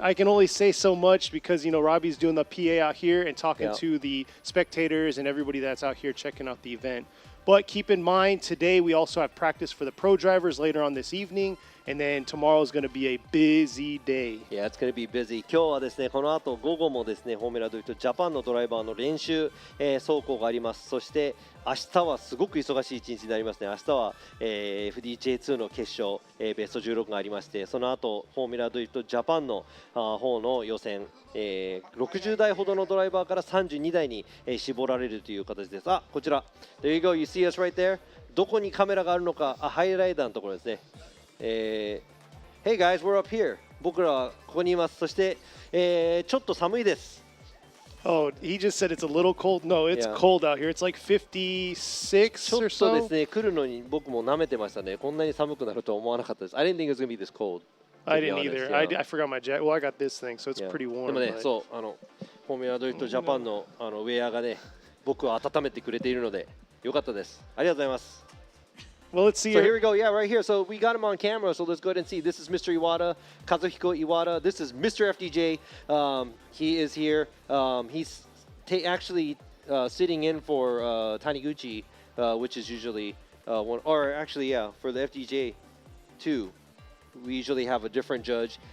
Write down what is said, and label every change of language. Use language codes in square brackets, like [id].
[en] I can only say so much because, you know, Robbie's doing the PA out here and talking to the spectators and everybody that's out here checking out the event. But keep in mind, today we also have practice for the pro drivers later on this evening. And then tomorrow is going to be a busy day. Yeah, it's going to be busy. [ja] 今日はですね、この後午後もですね、フォーミュラドゥイトジャパンのドライバーの練習、走行があります。そして明日はすごく忙しい一日になりますね。明日は、FDJ2 の決勝、ベスト16がありまして、その後フォーミュラドゥイトジャパンの方の予選、60台ほどのドライバーから32台に、絞られるという形です。あ、こちら。 [en] There you go. You see us right there. [ja] どこにカメラがあるのか、ハイライダーのところですね。 [en] Hey guys, we're up here. [ja] 僕らはここにいます。そして、ちょっと寒いです。 [en] Oh, he just said it's a little cold. No, it's cold out here. It's like 56 or so. [ja] ちょっとですね、来るのに僕も舐めてましたね。こんなに寒くなるとは思わなかったです。 [en] I didn't think it was going to be this cold. I didn't either. I forgot my jacket. Well, I got this thing, so it's pretty warm. [ja] でもね、そう、フォーミュラドリフトジャパンのウェアがね、僕を温めてくれているので、よかったです。ありがとうございます。 [en] Well, let's see. So here we go. Yeah, right here. So we got him on camera. So let's go ahead and see. This is Mr. Iwata, Kazuhiko Iwata. This is Mr. FDJ. He is here. He's actually sitting in for Taniguchi, which is usually one. Or actually, yeah, for the FDJ 2, we usually have a different judge.